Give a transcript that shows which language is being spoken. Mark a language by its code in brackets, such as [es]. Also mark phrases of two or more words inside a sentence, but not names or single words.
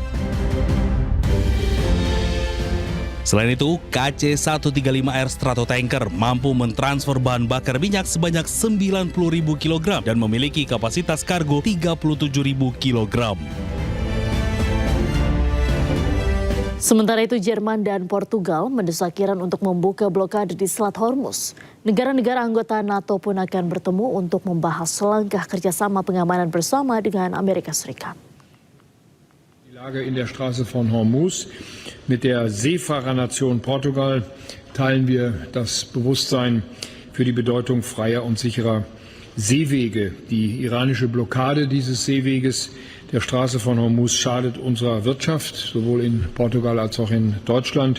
[id] Selain itu, KC-135R Stratotanker mampu mentransfer bahan bakar minyak sebanyak 90.000 kg dan memiliki kapasitas kargo 37.000 kg. Sementara itu, Jerman dan Portugal mendesak Iran untuk membuka blokade di Selat Hormuz. Negara-negara anggota NATO pun akan bertemu untuk membahas langkah kerjasama pengamanan bersama dengan Amerika Serikat. [de] Die Lage in der Straße von Hormuz. Mit der Seefahrernation Portugal teilen wir das Bewusstsein für die Bedeutung freier und sicherer Seewege. Die iranische Blockade dieses Seeweges der Straße von Hormuz schadet unserer Wirtschaft, sowohl in Portugal als auch in Deutschland.